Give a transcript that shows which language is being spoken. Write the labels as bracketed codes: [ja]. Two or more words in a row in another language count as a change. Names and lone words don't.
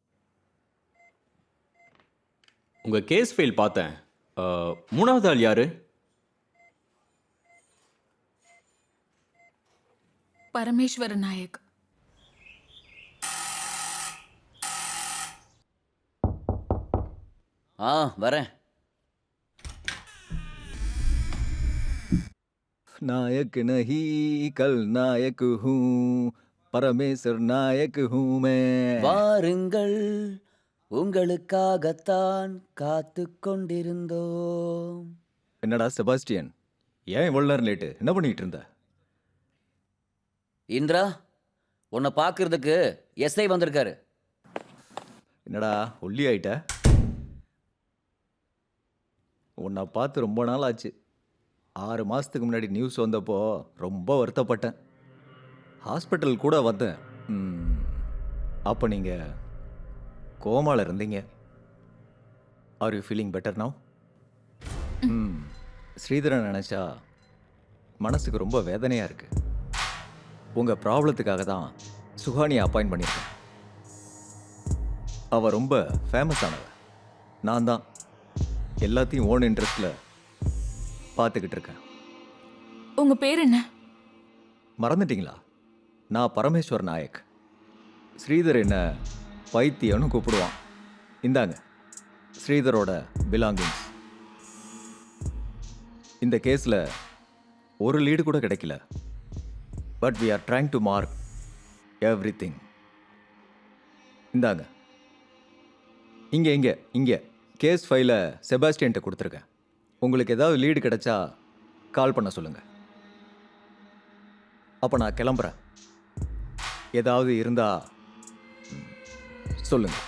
[ta] உங்க கேஸ் ஃபைல் பார்த்தேன். மூணாவது ஆள் யாரு? பரமேஸ்வர நாயக். வரேன். [hi] नायक नहीं कल नायक हूँ, परमेश्वर नायक हूँ मैं. [ta] வாருங்கள், உங்களுக்காகத்தான் காத்து கொண்டிருந்தோம். என்னடா செபாஸ்டியன், ஏன் இவ்வளோ நேரம் லேட்டு? என்ன பண்ணிட்டு இருந்த? இந்திரா, உன்னை பார்க்கறதுக்கு எஸ்ஐ வந்திருக்காரு. என்னடா ஒல்லி ஆயிட்ட? உன்னை பார்த்து ரொம்ப நாள் ஆச்சு. 6 மாதத்துக்கு முன்னாடி நியூஸ் வந்தப்போ ரொம்ப வருத்தப்பட்டேன். ஹாஸ்பிட்டல் கூட வந்தேன். அப்போ நீங்கள் கோமாவில் இருந்தீங்க. [en] Are you feeling better now? [ta] ஸ்ரீதரன் நினச்சா மனசுக்கு ரொம்ப வேதனையாக இருக்குது. உங்கள் ப்ராப்ளத்துக்காக தான் சுஹானியை அப்பாயிண்ட் பண்ணியிருக்கேன். அவள் ரொம்ப ஃபேமஸ் ஆனவ. நான் தான் எல்லாத்தையும் [en] own interestil [ta] பார்த்துக்கிட்டு இருக்கேன். உங்க பேர் என்ன? மறந்துட்டீங்களா? நான் பரமேஸ்வர் நாயக். ஸ்ரீதர் என்ன பைத்தியம்னு கூப்பிடுவான். இந்தாங்க ஸ்ரீதரோட பிலாங்கிங்ஸ். இந்த கேஸில் ஒரு லீடு கூட கிடைக்கல. [en] பட் we are trying to mark everything. [ta] இந்தாங்க. இங்கே கேஸ் ஃபைலை செபாஸ்டியன்ட்ட கொடுத்துருக்கேன். உங்களுக்கு ஏதாவது லீடு கிடைச்சா கால் பண்ண சொல்லுங்கள். அப்போ நான் கிளம்புறேன். ஏதாவது இருந்தா சொல்லுங்கள்.